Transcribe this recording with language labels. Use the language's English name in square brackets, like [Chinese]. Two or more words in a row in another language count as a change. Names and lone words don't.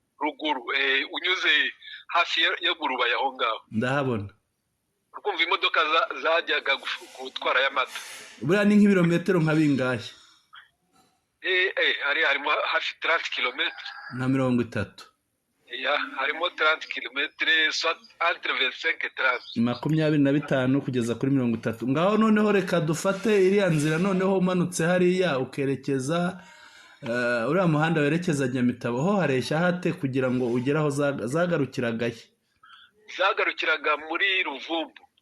[Kinyarwanda] Ruguru, eh, unyuze hafi yo, yo mu Rubaya aho ngaho. Ndahabona. Urumva imodoka za-, zajyaga gufu-, gutwara y'amata. Buriya ni nk'ibirometero nka bingahe? Eh, eh, hari, harimo hafi trente kilometers. Nka mirongo itatu. Ya, harimo [French] trente kilometers, soit entre vingt-cinq et trente. [Kinyarwanda] Makumyabiri na bitanu kugeza kuri mirongo itatu. Ngaho noneho reka dufate iriya nzira noneho umanutse hariya ukerekeza, eh, uriya muhanda werekeza Nyamitabo, ho hareshya hate kugira ngo ugere aho zaga-, zagarukiraga he? Zagarukiraga muri Ruvumbu.